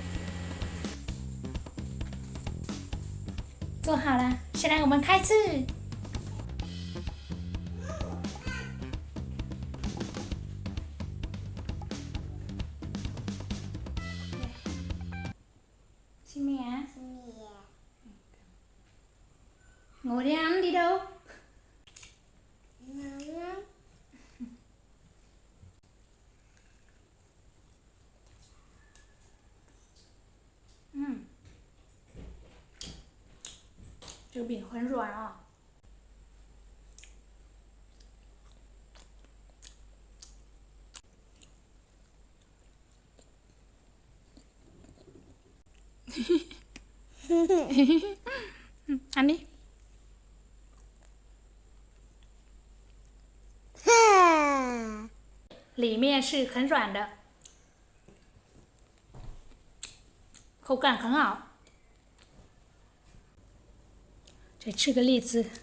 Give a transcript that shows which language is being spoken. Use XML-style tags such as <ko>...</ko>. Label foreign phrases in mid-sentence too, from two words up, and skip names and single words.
<zh>做好了，现在我们开吃。</zh> <vi>Xin mẹ. Ngồi đi ăn, đi đâu? Ừ.</vi> <zh>这个饼很软啊。</zh> <vi>ăn đi.</vi> <zh>里面是很软的，口感很好。再吃个栗子。</zh>